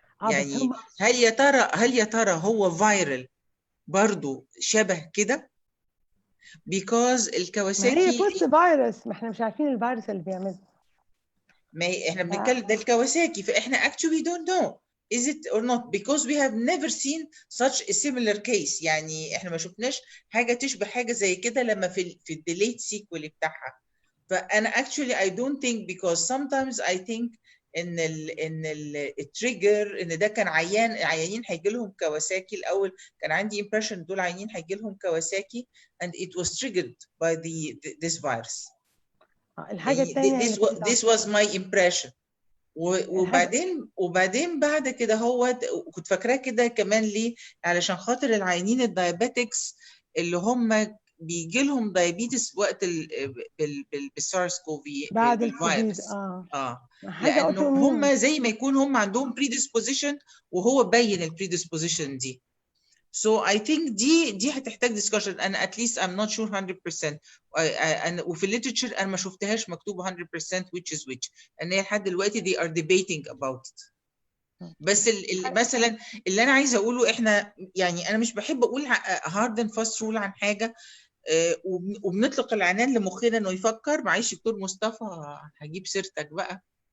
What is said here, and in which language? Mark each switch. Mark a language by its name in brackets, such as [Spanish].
[Arabic] يعني هل يا ترى هو فايرال برضو شبه كده؟ because الكواساكي ما هي بوست فيروس، ما احنا مش عارفين الفيروس اللي بيعمله. ما احنا بنتكلم ده الكواساكي، فاحنا [English] actually don't know is it or not because we have never seen such a similar case. [Arabic] يعني احنا ما شفناش حاجه تشبه حاجه زي كده لما في الديليت سيكوال بتاعها. فانا [English] actually I don't think because sometimes I think [Arabic] ان التريجر ان ده كان عيانين هيجي لهم كواساكي. الاول كان عندي impression دول عيانين هيجي لهم كواساكي [English] and it was triggered by this virus. [Arabic] الحاجه الثانيه [English] this was my impression. [Arabic] وبعدين بعد كده هو كنت فاكراه كده كمان ليه؟ علشان خاطر العيانين الدايابيتكس اللي هم بيجي لهم دايابيتس وقت بالسارس كوفي بعد الكوفيد. لانه هم زي ما يكون هم عندهم predisposition وهو بين البريدisposition دي. [English] So I think [Arabic] دي هتحتاج discussion. أنا [English] at least I'm not sure 100%. [Arabic] وفي الليترشر أنا ما شفتهاش مكتوبة 100% [English] which is which. [Arabic] إن هي لحد دلوقتي [English] they are debating about it. [Arabic] بس مثلا اللي أنا عايزة أقوله إحنا يعني أنا مش بحب أقول [English] hard and fast rule [Arabic] عن حاجة وبنطلق العنان لمخنا إنه يفكر. معلش دكتور مصطفى هجيب سيرتك بقى.